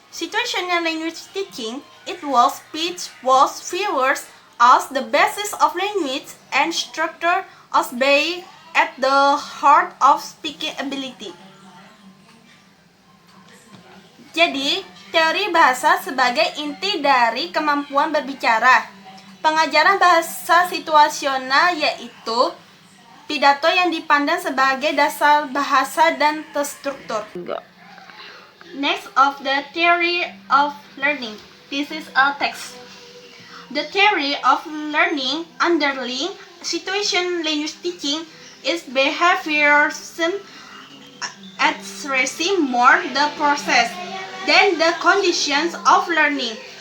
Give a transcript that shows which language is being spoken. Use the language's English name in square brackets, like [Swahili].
[English] Situational language teaching involves speech, words, figures as the basis of language and structure as being at the heart of speaking ability. [Indonesian] Jadi, teori bahasa sebagai inti dari kemampuan berbicara. Pengajaran bahasa situasional yaitu pidato yang dipandang sebagai dasar bahasa dan terstruktur. [English] Next of the theory of learning. This is a text. The theory of learning underlying situation language teaching is behaviorism addressing more the process than the conditions of learning.